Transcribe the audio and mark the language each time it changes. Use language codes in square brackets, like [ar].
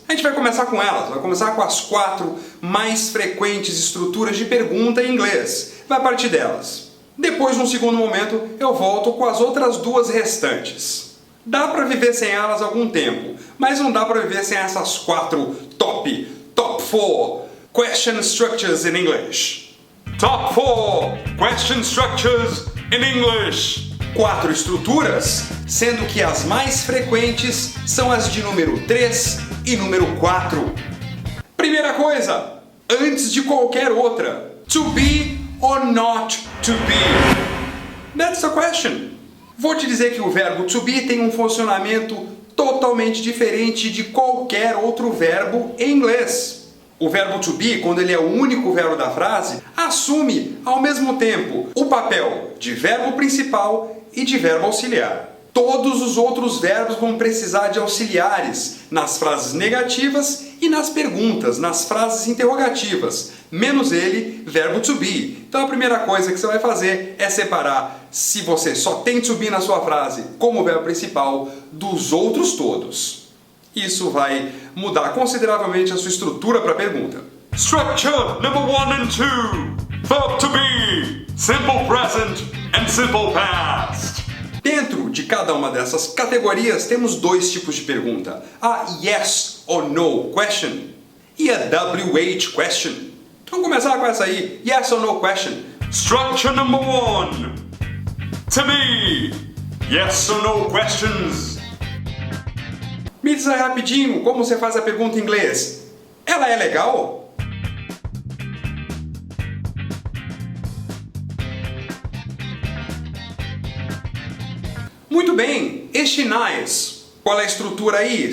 [pt] A gente vai começar com elas, vai começar com as 4 mais frequentes estruturas de pergunta em inglês. Vai partir delas. Depois, num segundo momento, eu volto com as outras 2 restantes. Dá para viver sem elas algum tempo, mas não dá para viver sem essas 4 [en] top 4 question structures in English. Top 4 question structures in English. [pt] 4 estruturas, sendo que as mais frequentes são as de número 3 e número 4. Primeira coisa, antes de qualquer outra, [en] to be or not to be? That's the question. [pt] Vou te dizer que o verbo to be tem um funcionamento totalmente diferente de qualquer outro verbo em inglês. O verbo to be, quando ele é o único verbo da frase, assume ao mesmo tempo o papel de verbo principal e de verbo auxiliar. Todos os outros verbos vão precisar de auxiliares nas frases negativas e nas perguntas, nas frases interrogativas, menos ele, verbo to be. Então a primeira coisa que você vai fazer é separar se você só tem to be na sua frase como verbo principal dos outros todos. Isso vai mudar consideravelmente a sua estrutura para a pergunta. [en] Structure number 1 and 2. Verb to be, simple present and simple past. [pt] Dentro de cada uma dessas categorias temos 2 tipos de pergunta. [en] A yes or no question e a WH question. [pt] Vamos começar com essa aí, yes or no question. [en] Structure number 1. To me, yes or no questions. [pt] Me diz aí rapidinho como você faz a pergunta em inglês. Ela é legal? Muito bem, [en] is she nice? [pt] Qual é a estrutura aí?